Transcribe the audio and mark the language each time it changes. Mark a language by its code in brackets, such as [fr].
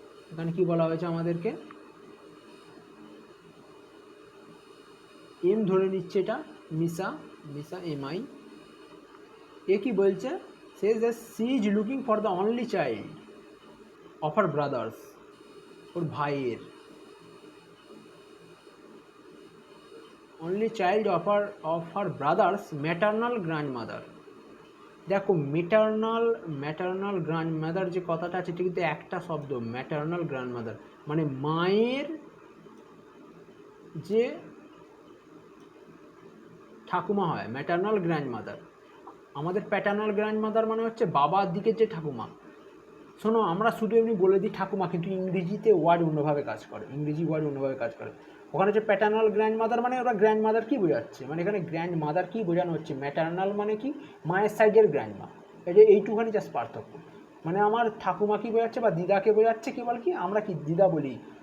[bn] এখানে কি বলা হয়েছে আমাদেরকে, এম ধরে নিচ্ছে, এটা মিসা MI। এ কি বলছে, [en] says that she is looking for the only child of her brothers, [bn] ওর ভাইয়ের, [en] only child of her brother's maternal grandmother। [bn] দেখো ম্যাটার্নাল গ্র্যান্ডমাদার যে কথাটা আছে এটা কিন্তু একটা শব্দ, ম্যাটার্নাল গ্র্যান্ডমাদার মানে মায়ের যে ঠাকুমা হয়, ম্যাটার্নাল গ্র্যান্ডমাদার। আমাদের প্যাটার্নাল গ্র্যান্ডমাদার মানে হচ্ছে বাবার দিকের যে ঠাকুমা। শোনো, আমরা শুধু এমনি বলে দিই ঠাকুমা, কিন্তু ইংরেজিতে ওয়ার্ড অন্যভাবে কাজ করে, ওখানে যে প্যাটার্নাল গ্র্যান্ডমাদার মানে ওরা গ্র্যান্ডমাদার কী বোঝাচ্ছে, মানে এখানে গ্র্যান্ডমাদার কী বোঝানো হচ্ছে, ম্যাটার্নাল মানে কি মায়ের সাইডের গ্র্যান্ডমা, এটা এইটুখানি জাস্ট পার্থক্য। মানে আমার ঠাকুমা কী বোঝাচ্ছে বা দিদাকে বোঝাচ্ছে, কি বল কি আমরা কি দিদা বলি,